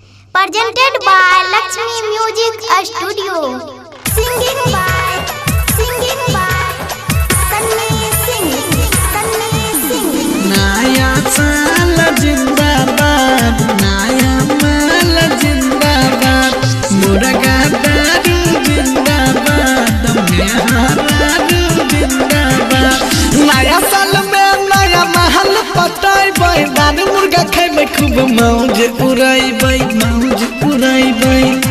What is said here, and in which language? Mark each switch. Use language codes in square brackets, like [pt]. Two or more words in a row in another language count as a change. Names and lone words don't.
[en] Presented by Lakshmi Music Studio. Singing by Sunny Singh. [bho] नया साल जिंदाबाद, नया माल जिंदाबाद, मुर्गा दारू जिंदाबाद, मेहरारू जिंदाबाद। नया साल में नया महल पटाइबै, दारू मुर्गा खैबै, खूब मौज उड़ैबै, मौज उड़ैबै।